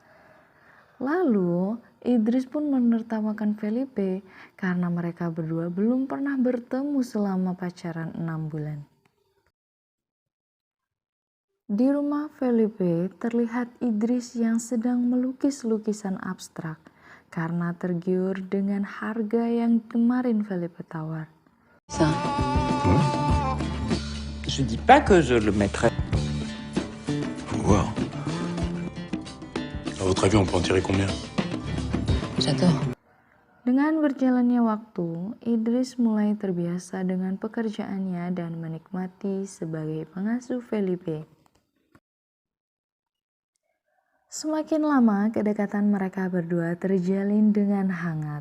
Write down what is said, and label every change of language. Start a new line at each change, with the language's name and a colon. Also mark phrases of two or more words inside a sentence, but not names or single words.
Indonesian: Lalu Idris pun menertawakan Felipe karena mereka berdua belum pernah bertemu selama pacaran 6 bulan. Di rumah Felipe terlihat Idris yang sedang melukis lukisan abstrak karena tergiur dengan harga yang kemarin Felipe tawar.
French: Ça. Je dis pas que je le mettrai. Faut voir. À votre avis, on peut en tirer combien? J'adore.
Indonesian: Dengan berjalannya waktu, Idris mulai terbiasa dengan pekerjaannya dan menikmati sebagai pengasuh Felipe. Semakin lama, kedekatan mereka berdua terjalin dengan hangat.